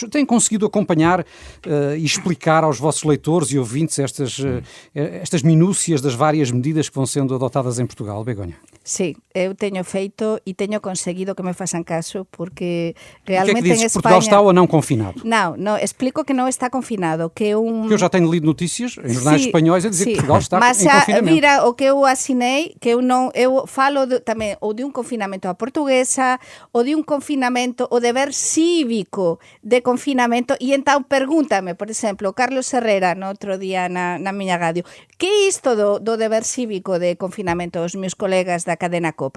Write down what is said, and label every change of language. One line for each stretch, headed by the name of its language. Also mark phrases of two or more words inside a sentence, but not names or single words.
Portuguese: Tem conseguido acompanhar e explicar aos vossos leitores e ouvintes estas minúcias das várias medidas que vão sendo adotadas em Portugal, Begonha?
Galician: Sí, eu teño feito e teño conseguido que me façan caso, porque
Portuguese: O que é realmente que dizes?
Galician: en
Portuguese: Que Portugal
Galician: España...
Portuguese: está ou não confinado? Não, explico que não está confinado, que Porque eu já tenho lido notícias em jornais espanhóis a dizer que Portugal está mas em confinamento.
Galician: mira, o que eu asinei, que eu falo tamén ou de un confinamento a portuguesa, ou de un confinamento, o deber cívico de confinamento, e entón pregúntame, por exemplo, Carlos Herrera, no outro día na miña radio, que é isto do deber cívico de confinamento aos meus colegas da cadena Copa?